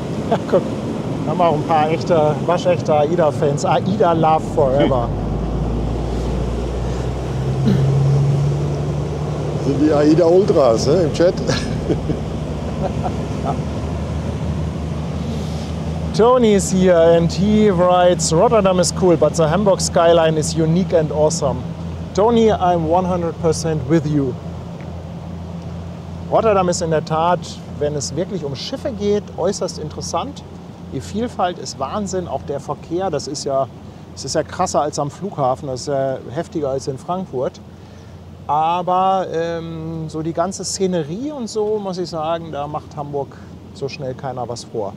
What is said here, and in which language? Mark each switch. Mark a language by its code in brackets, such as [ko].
[de] Ja, guck, da haben wir auch ein paar echte, waschechte AIDA-Fans. AIDA Love Forever. Das sind die AIDA Ultras, im Chat. [en] Tony is here and he writes, Rotterdam is cool, but the Hamburg skyline is unique and awesome. Tony, I'm 100% with you. [de] Rotterdam ist in der Tat, wenn es wirklich um Schiffe geht, äußerst interessant. Die Vielfalt ist Wahnsinn, auch der Verkehr, das ist ja krasser als am Flughafen, das ist ja heftiger als in Frankfurt. Aber so die ganze Szenerie und so, muss ich sagen, da macht Hamburg so schnell keiner was vor.